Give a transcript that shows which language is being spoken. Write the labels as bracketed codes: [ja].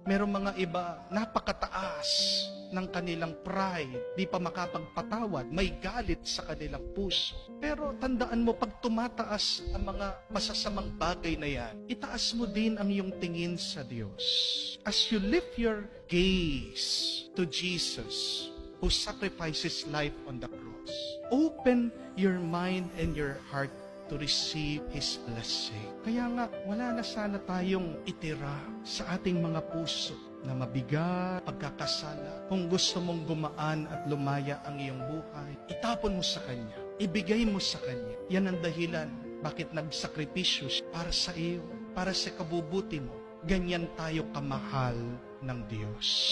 [tl] Merong mga iba napakataas ng kanilang pride, di pa makapagpatawad, may galit sa kanilang puso. Pero tandaan mo, pag tumataas ang mga masasamang bagay na yan, itaas mo din ang iyong tingin sa Diyos. [en] As you lift your gaze to Jesus, who sacrificed His life on the cross. Open your mind and your heart to receive His blessing. [tl] Kaya nga, wala na sana tayong itira sa ating mga puso na mabigat, pagkakasala. Kung gusto mong gumaan at lumaya ang iyong buhay, itapon mo sa Kanya. Ibigay mo sa Kanya. Yan ang dahilan bakit nagsakripisyo siya para sa iyo, para sa kabubuti mo. Ganyan tayo kamahal ng Diyos.